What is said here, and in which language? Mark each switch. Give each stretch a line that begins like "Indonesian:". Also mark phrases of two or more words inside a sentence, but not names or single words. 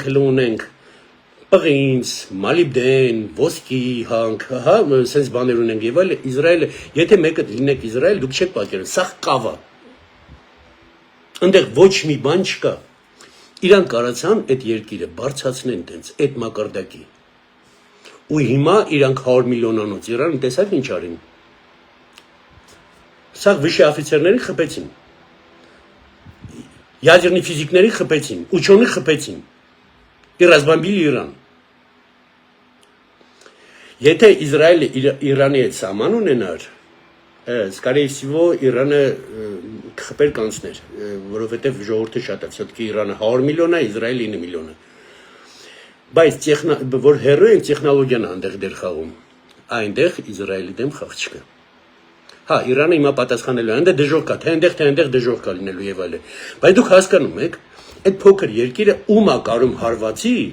Armenian: հլու ունենք պղինձ, մալիբդեն, ոսկի հանք, սենց բաներ ունենք եւ այլ, Իսրայելը, եթե մեկը լինեք Իսրայել, դուք չեք պատկերացնում, սա կավա։ Այնտեղ ոչ մի բան չկա։ Իրան կարացան այդ երկիրը բարձրացնեն տենց, այդ մակարդակի։ Ու հիմա իրանք 100 միլիոնանոց Իրան տեսակ ինչ արին։ Սա վիշի օֆիցերներին խփեցին։ Ядерный ֆիզիկների խփեցին, ученых խփեցին։
Russian: И разбомбили
Armenian: Իրան։ Եթե Իսրայելը Իրանի հետ սահման ունենար,
Russian: скорее всего,
Armenian: Իրանը խփեր կանցներ, որովհետև ժողովուրդը շատ է, все-таки Իրանը 100 միլիոն է, Իսրայելը 9 միլիոն է։ Բայց որ հերո են տեխնոլոգիան այնտեղ դեր խաղում, այնտեղ Իսրայելի դեմ խաղ չկա։ Հա, Իրանը հիմա պատասխանելու է, այնտեղ դժոխք կա, թե այնտեղ դժոխք կա լինելու եւ այլն։ Բայց դուք հասկանում եք, այդ փոքր երկիրը ում է կարում հարվածի